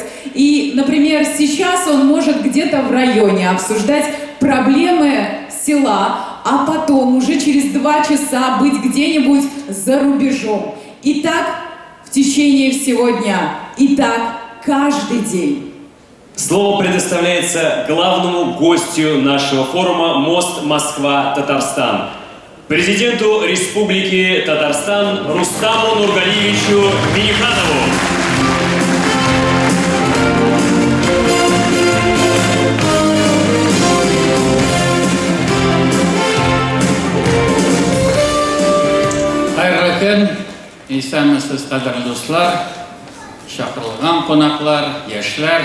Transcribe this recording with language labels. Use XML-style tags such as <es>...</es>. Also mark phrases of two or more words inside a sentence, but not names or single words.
<ru>И, например, сейчас он может где-то в районе обсуждать проблемы села, а потом уже через 2 часа быть где-нибудь за рубежом. И так в течение всего дня. И так каждый день. Слово предоставляется главному гостю нашего форума «Мост Москва-Татарстан». Президенту Республики Татарстан Рустаму Нургалиевичу Минниханову.</ru> <tt>Хайырлы көн, исәнмесез кадерле дуслар, шакырылган кунаклар, яшьләр.</tt>